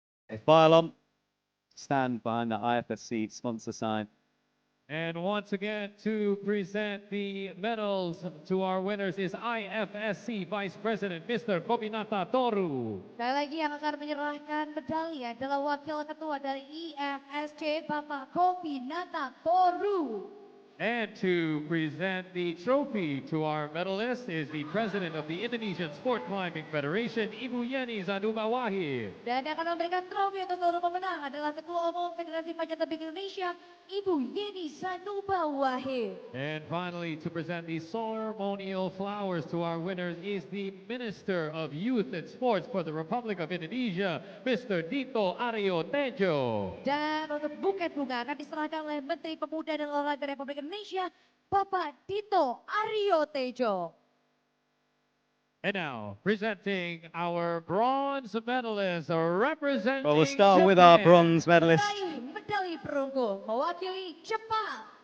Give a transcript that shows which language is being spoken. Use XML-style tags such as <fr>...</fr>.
<en>A file on. Stand behind the IFSC sponsor sign. And once again, to present the medals to our winners is IFSC Vice President Mr. Kobinata Toru.</en> <id>Sekali lagi yang akan menyerahkan medali adalah Wakil Ketua dari IFSC Bapak Kobinata Toru.</id> <en>And to present the trophy to our medalist is the President of the Indonesian Sport Climbing Federation, Ibu Yeni Zanubawahi.</en> <id>Dan yang akan memberikan trofi untuk seluruh pemenang adalah Ketua Umum Federasi Panjat Tebing Indonesia, Ibu Yeni Zanubawahi.</id> <en>And finally, to present the ceremonial flowers to our winners is the Minister of Youth and Sports for the Republic of Indonesia, Mr. Dito Aryo Tejo.</en> <id>Dan untuk buket bunga akan diserahkan oleh Menteri Pemuda dan Olahraga Republik Indonesia, Bapak Dito Aryo Tejo.</id> <en>And now, presenting our bronze medalists representing Well, we'll start with our Japan. bronze medalist</en> <id>Peraih medali perunggu mewakili Jepang.</id>